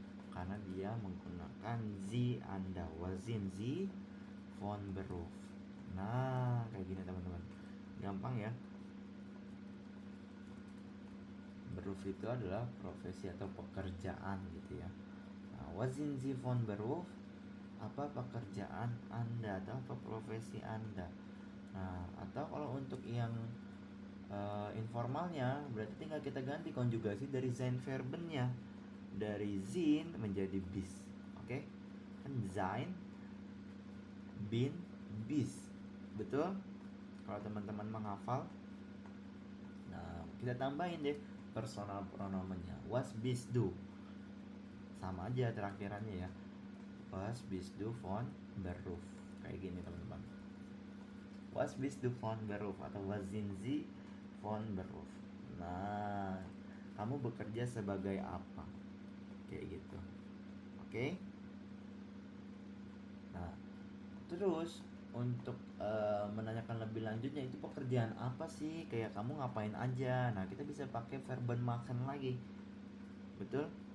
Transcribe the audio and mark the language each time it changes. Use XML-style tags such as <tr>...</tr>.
<id>Karena dia menggunakan Sie Anda.</id> <de>Was sind Sie von Beruf.</de> <id>Nah, kayak gini teman-teman. Gampang ya. Beruf itu adalah profesi atau pekerjaan gitu ya.</id> <de>Nah, was sind Sie von Beruf?</de> <id>Apa pekerjaan Anda atau apa profesi Anda? Nah, atau kalau untuk yang informalnya berarti tinggal kita ganti konjugasi dari sein verbennya, dari sind menjadi bis. Oke? Kan sein, bin, bis. Betul? Kalau teman-teman menghafal. Nah, kita tambahin deh personal pronomennya.</id> <de>Was bist du?</de> <id>Sama aja terakhirannya ya.</id> <de>Was bist du von Beruf.</de> <id>Kayak gini teman-teman.</id> <de>Was bist du von Beruf atau was sind Sie von Beruf.</de> <id>Nah, kamu bekerja sebagai apa? Kayak gitu. Oke? Nah, terus untuk menanyakan lebih lanjutnya itu pekerjaan apa sih? Kayak kamu ngapain aja? Nah, kita bisa pakai verben machen lagi. Betul?</id>